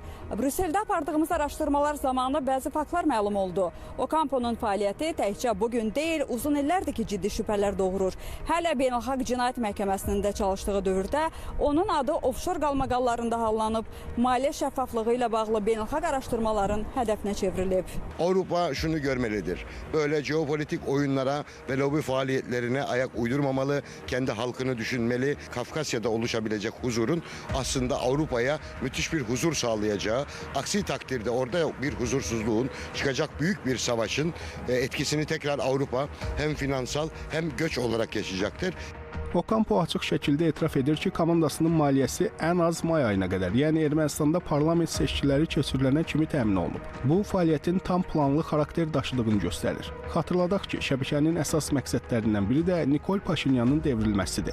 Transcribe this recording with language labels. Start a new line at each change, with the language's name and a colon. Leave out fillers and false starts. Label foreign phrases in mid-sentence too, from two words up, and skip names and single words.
Azerbaijani: Brüsseldə apardığımız araşdırmalar zamanı bəzi faktlar məlum oldu. Ocampo'nun fəaliyyəti təkcə bugün deyil, uzun illərdir ki, ciddi şübhələr doğurur. Hələ Beynəlxalq Cinayət Məhkəməsinin də çalışdığı dövrdə onun adı ofşor qalmaqallarında hallanıb, maliyyə şəffaflığı ilə bağlı beynəlxalq araşdırmaların hədəfinə çevrilib.
Turkish: Avrupa şunu görmelidir. Böyle jeopolitik oyunlara ve lobi faaliyetlerine ayak uydurmamalı, kendi halkını düşünmeli. Kafkasya'da oluşabilecek huzurun aslında Avrupa'ya müthiş bir huzur sağlayacağı, aksi takdirde orada bir huzursuzluğun çıkacak büyük bir savaşın etkisini tekrar Avrupa hem finansal hem göç olarak yaşayacaktır.
Azerbaijani: Ocampo açıq şəkildə etiraf edir ki, komandasının maliyyəsi ən az may ayına qədər, yəni Ermənistanda parlament seçkiləri keçirilənə kimi təmin olunub. Bu, fəaliyyətin tam planlı xarakter daşıdığını göstərir. Xatırladaq ki, şəbəkənin əsas məqsədlərindən biri də Nikol Paşinyanın devrilməsidir.